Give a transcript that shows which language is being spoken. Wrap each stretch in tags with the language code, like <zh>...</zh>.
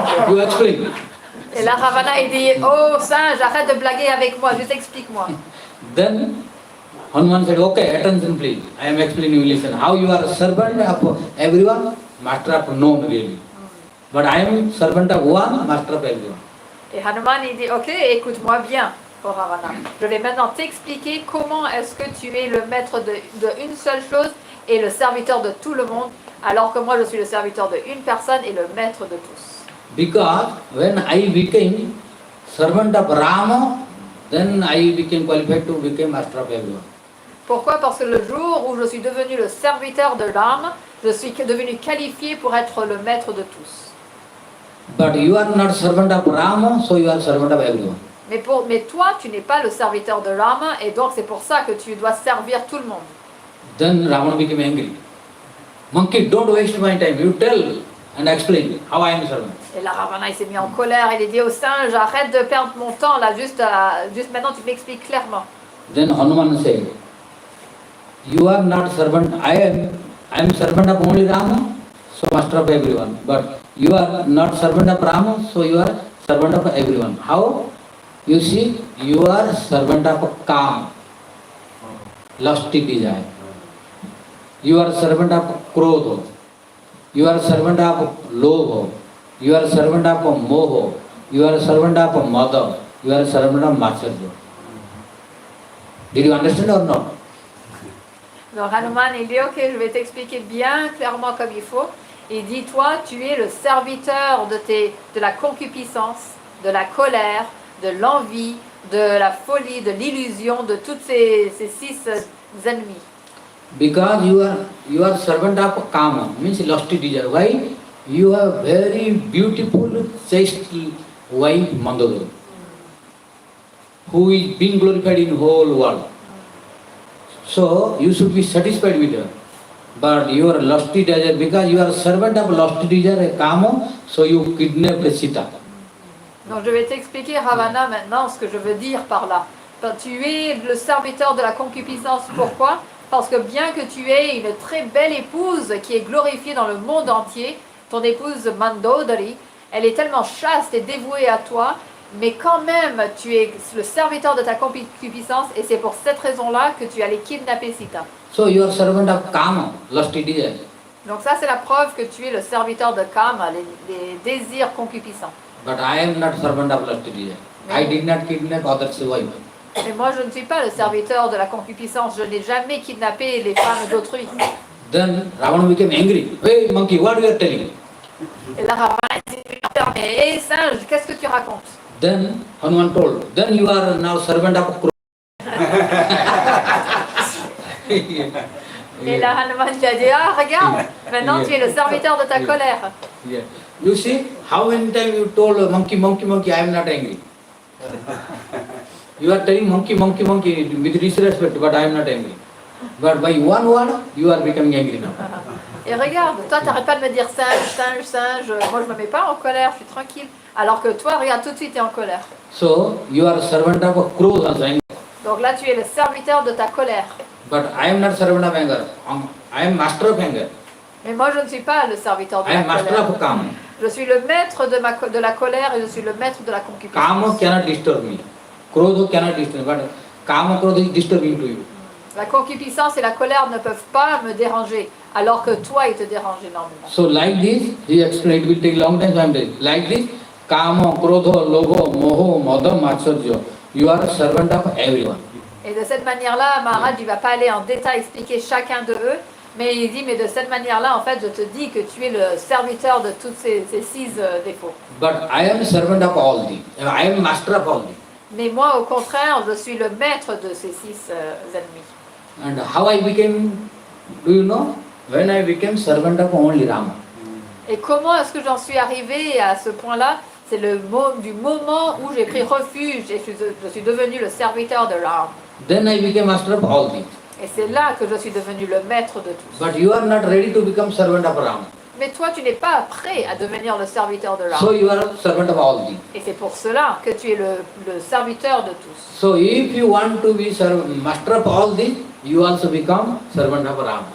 <en>You explain.</en> <fr>Et là Ravana, il dit, oh singe, arrête de blaguer avec moi, juste explique-moi.</fr> <en>Then Hanuman said, okay, attention please. I am explaining you, listen. How you are a servant of everyone, master of none really. But I am servant of one, master of everyone.</en> <fr>Et Hanuman, il dit, ok, écoute-moi bien, oh Ravana. Je vais maintenant t'expliquer comment est-ce que tu es le maître de une seule chose et le serviteur de tout le monde, alors que moi je suis le serviteur de une personne et le maître de tous.</fr> <en>Because when I became servant of Rama, then I became qualified to become master of everyone.</en> <fr>Pourquoi? Parce que le jour où je suis devenu le serviteur de l'âme, je suis devenu qualifié pour être le maître de tous.</fr> <en>But you are not servant of Rama, so you are servant of everyone.</en> <fr>Mais toi, tu n'es pas le serviteur de l'âme, et donc c'est pour ça que tu dois servir tout le monde.</fr> <en>Then Ravana became angry. Monkey, don't waste my time. You tell and explain how I am a servant.</en> <fr>Et là, Ravana, il s'est mis en colère. Il a dit au singe, arrête de perdre mon temps là, juste maintenant, tu m'expliques clairement.</fr> <en>Then Hanuman said, you are not servant. I am servant of only Rama, so master of everyone. But you are not servant of Rama, so you are servant of everyone. How? You see, you are servant of Kam, lusty desire. You are servant of Krodha. You are servant of Lobha. You are servant of Moho. You are servant of Mada. You are servant of Matsarya. Did you understand or not?</en> <fr>Donc Hanuman, il dit, ok, je vais t'expliquer bien clairement comme il faut. Il dit, toi, tu es le serviteur de la concupiscence, de la colère, de l'envie, de la folie, de l'illusion, de toutes ces 6 ennemis.</fr> <en>Because you are servant of Kama, means lusty desire. Why? You have very beautiful, chaste wife Mandodari, who is being glorified in whole world. So you should be satisfied with her. But your lusty desire, because you are servant of lusty desire, Kama, so you kidnapped Sita.</en> <fr>Donc je vais t'expliquer, Ravana, maintenant ce que je veux dire par là. Tu es le serviteur de la concupiscence. Pourquoi? Parce que bien que tu aies une très belle épouse qui est glorifiée dans le monde entier, ton épouse Mandodari, elle est tellement chaste et dévouée à toi, mais quand même tu es le serviteur de ta concupiscence et c'est pour cette raison-là que tu allais kidnapper Sita.</fr> <en>So you are servant of Kama, lusty desire.</en> <fr>Donc ça c'est la preuve que tu es le serviteur de Kama, les désirs concupiscents.</fr> <en>But I am not servant of lust desire. I did not kidnap others' wife.</en> <fr>Mais moi, je ne suis pas le serviteur de la concupiscence. Je n'ai jamais kidnappé les femmes d'autrui.</fr> <en>Then Ravana became angry. Hey monkey, what you are telling?</en> <fr>Et là, Ravana dit, mais hé singe, qu'est-ce que tu racontes?</fr> <en>Then Hanuman told, then you are now servant of Krodha.</en> <fr>Et là, Hanuman lui a dit, ah regarde, maintenant tu es le serviteur de ta colère.</fr> <en>Yeah. You see, how many times you told monkey, monkey, monkey, I am not angry. You are telling monkey, monkey, monkey with disrespect, but I am not angry. But by one word, you are becoming angry now.</en> <fr>Et regarde, toi, t'arrêtes pas de me dire singe, singe, singe. Moi, je me mets pas en colère, je suis tranquille. Alors que toi, regarde, tout de suite, tu es en colère.</fr> <en>So, you are servant of Krodha.</en> <fr>Donc là, tu es le serviteur de ta colère.</fr> <en>But I am not servant of anger. I am master of anger.</en> <fr>Mais moi, je ne suis pas le serviteur de</fr> <en>I</en> <fr>la</fr> <en>am master</en> <fr>colère.</fr> <en>of Kama.</en> <fr>Je suis le maître de la colère et je suis le maître de la concupiscence.</fr> <en>Kama cannot disturb me. Krodha cannot disturb me. But Kama, Krodha is disturbing to you.</en> <fr>La concupiscence et la colère ne peuvent pas me déranger, alors que toi, ils te dérangent énormément.</fr> <en>So like this, he explained, it will take long time, so I am telling. Like this, Kama, Krodha, Lobha, Moho, Madha, Matsarya. You are a servant of everyone.</en> <fr>Et de cette manière-là, Maharaj, il ne va pas aller en détail expliquer chacun de eux, mais il dit, mais de cette manière-là, en fait, je te dis que tu es le serviteur de tous ces 6 défauts.</fr> <en>But I am a servant of all these. I am master of all these.</en> <fr>Mais moi, au contraire, je suis le maître de ces 6 ennemis.</fr> <en>And how I became, do you know? When I became servant of only Rama.</en> <fr>Et comment est-ce que j'en suis arrivé à ce point-là? C'est du moment où j'ai pris refuge et je suis devenu le serviteur de Ram.</fr> <en>Then I became master of all these.</en> <fr>Et c'est là que je suis devenu le maître de tous.</fr> <en>But you are not ready to become servant of Rama.</en> <fr>Mais toi, tu n'es pas prêt à devenir le serviteur de Ram.</fr> <en>So you are servant of all these.</en> <fr>Et c'est pour cela que tu es le serviteur de tous.</fr> <en>So if you want to be master of all these, you also become servant of Rama.</en>